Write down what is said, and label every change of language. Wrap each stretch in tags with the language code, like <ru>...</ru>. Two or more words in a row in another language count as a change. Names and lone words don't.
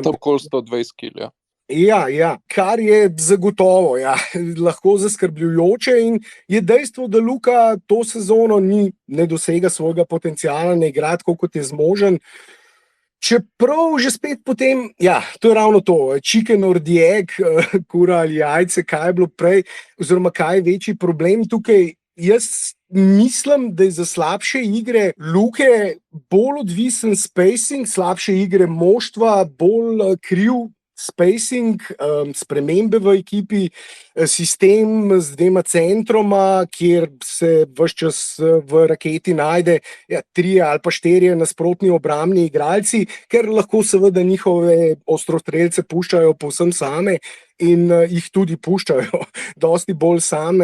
<sl>Ja, to okoli 120 kg. Ja, kar je zagotovo lahko zaskrbljujoče in je dejstvo, da Luka to sezono ne dosega svojega potenciala, ne igra tako, kot je zmožen. Čeprav že spet potem, to je ravno to,</sl> <en>chicken or the egg,</en> <sl>kura ali jajce, kaj je bilo prej, oziroma kaj je večji problem tukaj. Jaz mislim, da je za slabše igre Luke bolj odvisen spacing, slabše igre moštva, bolj kriv spacing, spremembe v ekipi, sistem z dvema centroma, kjer se ves čas v raketi najde 3 ali pa 4 nasprotni obrambni igralci, ker lahko seveda njihove ostrostrelce puščajo povsem same in jih tudi puščajo dosti bolj same.</sl>